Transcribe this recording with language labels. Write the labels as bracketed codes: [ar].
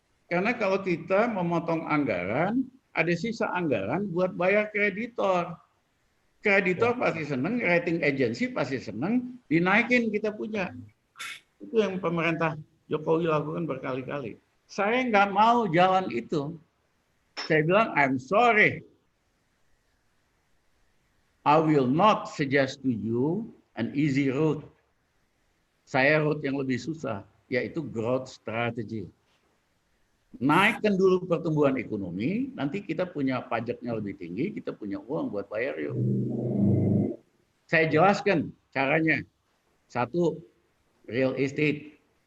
[id] Karena kalau kita memotong anggaran, ada sisa anggaran buat bayar kreditor. Kreditor pasti senang, rating agency pasti senang, dinaikin kita punya. Itu yang pemerintah Jokowi lakukan berkali-kali. Saya nggak mau jalan itu. Saya bilang, [en] I'm sorry. I will not suggest to you an easy route. [id] Saya route yang lebih susah, yaitu growth strategy. Naikkan dulu pertumbuhan ekonomi, nanti kita punya pajaknya lebih tinggi, kita punya uang buat bayar yuk. Saya jelaskan caranya. Satu, real estate.